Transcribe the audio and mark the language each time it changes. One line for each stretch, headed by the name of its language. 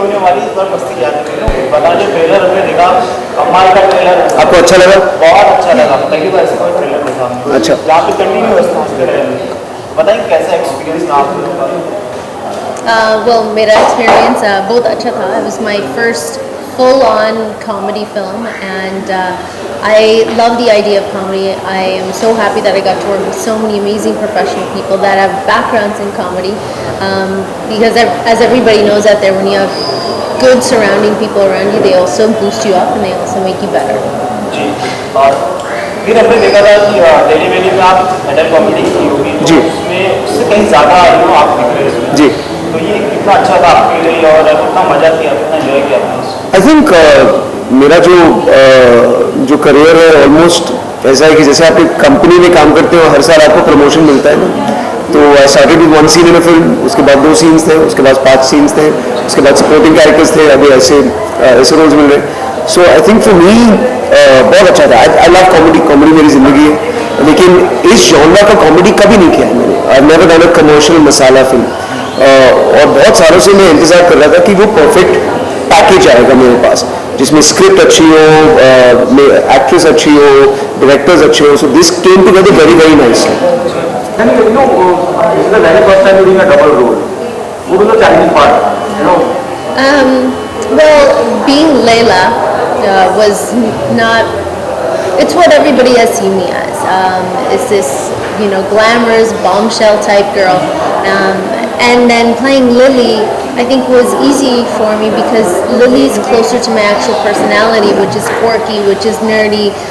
Hindi: Trailer हमने देखा, कमाल का ट्रेलर। आपको अच्छा लगा? बहुत अच्छा लगा, पहली बार ऐसा कोई ट्रेलर देखा हमने। अच्छा। यहाँ पे कंटिन्यू बताइए कैसा एक्सपीरियंस था आप लोगों का? Well, मेरा experience बहुत अच्छा था.
English: It was my first full-on comedy film, and I love the idea of comedy. I am so happy that I got to work with so many amazing professional people that have backgrounds in comedy. Because as everybody knows out there, when you have good surrounding people around you, they also boost you up and they also make you better.
Hindi: जी, और फिर हमने देखा था कि Delhi valley में आप adult comedy की होगी, तो उसमें उससे कहीं ज़्यादा आप दिख रहे हैं जी। तो ये कितना अच्छा था आपके लिए और कितना मजा किया, कितना एंजॉय किया आपने?
English: I think
Hindi: मेरा जो करियर है ऑलमोस्ट ऐसा है कि जैसे आप एक कंपनी में काम करते हो, हर साल आपको प्रमोशन मिलता है ना. तो
English: I started with 1 scene in a film,
Hindi: उसके बाद 2 सीन्स थे, उसके बाद 5 सीन्स थे, उसके बाद सपोर्टिंग कैरेक्टर्स थे, अभी ऐसे रोल्स मिल रहे.
English: so I think for me
Hindi: बहुत अच्छा था.
English: I love comedy.
Hindi: कॉमेडी मेरी ज़िंदगी है, लेकिन इस जॉनरा का कॉमेडी कभी नहीं किया है मैंने.
English: I never done a commercial masala film.
Hindi: और बहुत सालों से मैं इंतज़ार कर रहा था कि वो परफेक्ट पैकेज आएगा मेरे पास, जिसमें स्क्रिप्ट अच्छी हो, एक्ट्रेस अच्छी हो, डायरेक्टर्स अच्छे हो.
English: So this came together very very nicely. And this is the very first time you're doing a double role. What was the challenging part? Well, being Layla was not. It's what everybody has seen me as. It's this, glamorous bombshell type girl, and then playing Lily, I think was easy for me because Lily's closer to my actual personality, which is quirky, which is nerdy.